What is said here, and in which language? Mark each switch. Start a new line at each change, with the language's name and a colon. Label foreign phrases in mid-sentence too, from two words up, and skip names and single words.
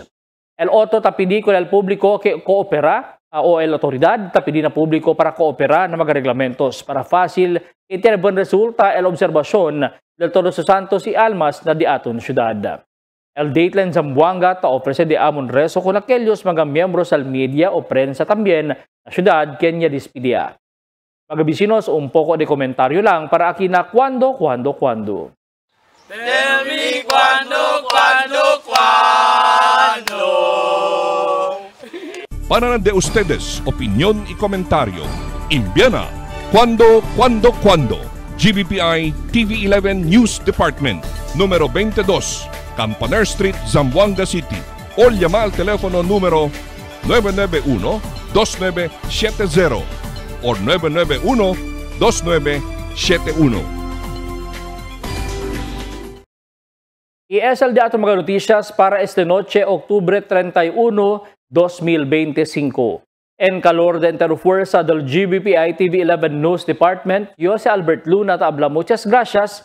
Chavacano: El otro tapidi con el público que coopera, o el autoridad tapidi na público para cooperar na mga reglamentos para fácil y tiene buen resulta el observasyon del Todos los Santos y Almas na di aton syudad. El Dateline Zamboanga ta ofrece de amon reso con aquellos mga miembros al media o prensa también na syudad Kenya dispidia. Mga bisinos, un poco de komentaryo lang para aquí na cuando.
English: Tell me
Chavacano: cuando. Para de ustedes, opinión y comentario. Envíana cuando. GBPI TV11 News Department, número 22, Campaner Street, Zamboanga City. O llama al teléfono número 991-2970 o 991-2971. Y es el de ato mga noticias para este noche, Octubre 31, 2025. En calor de Interfuerza del GBPI TV11 News Department, yo si Albert Luna te habla muchas gracias.